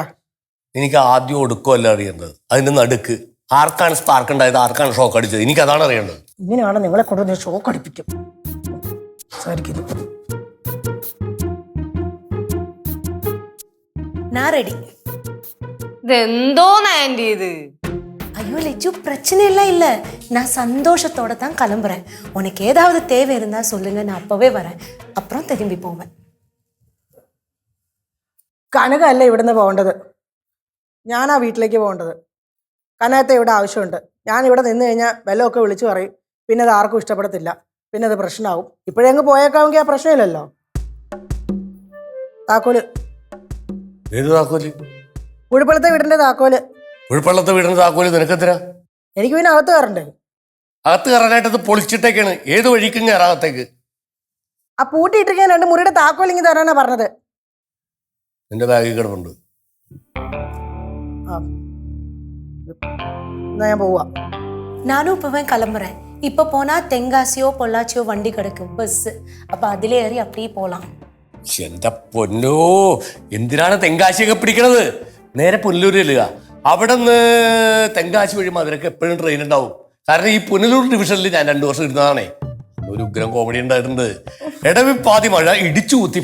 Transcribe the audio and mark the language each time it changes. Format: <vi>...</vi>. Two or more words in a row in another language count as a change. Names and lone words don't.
<ml>എനിക്ക് ആദ്യം ഒടുക്കമല്ല അറിയേണ്ടത്, അതിന്റെ നടുക്ക്. ആർക്കാണ് സ്പാർക്ക് ഉണ്ടായത്, ആർക്കാണ് ഷോക്ക് അടിച്ചത്, എനിക്ക് അതാണ് അറിയേണ്ടത്. ഇങ്ങനെയാണ് നിങ്ങളെ കൊണ്ടുവന്ന് ഷോക്ക് അടിപ്പിക്കും. സംസാരിക്കുന്നു. ഇതെന്തോ ആന്റി ഇത്?</ml> <ta>ஐயோ லெஜு பிரச்சனை எல்லாம் இல்லை. நான் சந்தோஷத்தோட தான் கிளம்புறேன். உனக்கு ஏதாவது தேவை இருந்தா சொல்லுங்க, நான் அப்பவே வரேன். அப்புறம் திரும்பி போவேன்.</ta> <ml>കനക അല്ല ഇവിടുന്ന് പോകേണ്ടത്, ഞാനാ വീട്ടിലേക്ക് പോകേണ്ടത്. കനകത്തെ ഇവിടെ ആവശ്യമുണ്ട്. ഞാൻ ഇവിടെ നിന്ന് കഴിഞ്ഞാൽ വെല്ലമൊക്കെ വിളിച്ചു പറയും, പിന്നെ അത് ആർക്കും ഇഷ്ടപ്പെടത്തില്ല, പിന്നെ അത് പ്രശ്നമാവും. ഇപ്പോഴേ അങ്ങ് പോയേക്കാമെങ്കിൽ ആ പ്രശ്നമില്ലല്ലോ. താക്കോല്. ഏത് താക്കോല്? കുഴിപ്പള്ളത്തെ വീടിന്റെ താക്കോല്. കുഴിപ്പള്ളത്തെ വീടിന്റെ താക്കോല് നിനക്കെത്തിനാ? എനിക്ക് പിന്നെ അകത്ത് കയറണ്ടേ? അകത്ത് കയറാനായിട്ട് അത് പൊളിച്ചിട്ടേക്കാണ്. ഏത് വഴിക്കും കയറാകത്തേക്ക്. ആ പൂട്ടിയിട്ടിരിക്കാൻ 2 മുറിയുടെ താക്കോൽ ഇങ്ങനെ തരാനാ പറഞ്ഞത്. നിന്റെ ബാഗിൽ കിടപ്പുണ്ട്. എന്നാ ഞാൻ പോവാ.</ml> <ta>நானும் இப்பவே கிளம்புறேன். இப்போ போனா தெங்காசியோ பொள்ளாச்சியோ வண்டி கிடக்கும், பஸ். அப்ப அதிலே ஏறி அப்படியே போலாம்.</ta> <ml>എന്റെ പൊന്നോ, എന്തിനാണ് തെങ്കാശിയൊക്കെ പിടിക്കണത്? നേരെ പുനലൂർ ചെല്ലുക. അവിടെ നിന്ന് തെങ്കാശി വഴി മധുരക്ക് എപ്പോഴും ട്രെയിൻ ഉണ്ടാവും. കാരണം ഈ പുനലൂർ ഡിവിഷനിൽ ഞാൻ 2 വർഷം ഇരുന്നതാണേ. ഒരു ഉഗ്രം കോമഡി ഉണ്ടായിട്ടുണ്ട്. ഇടവിപ്പാതി മഴ ഇടിച്ചു കുത്തി</ml>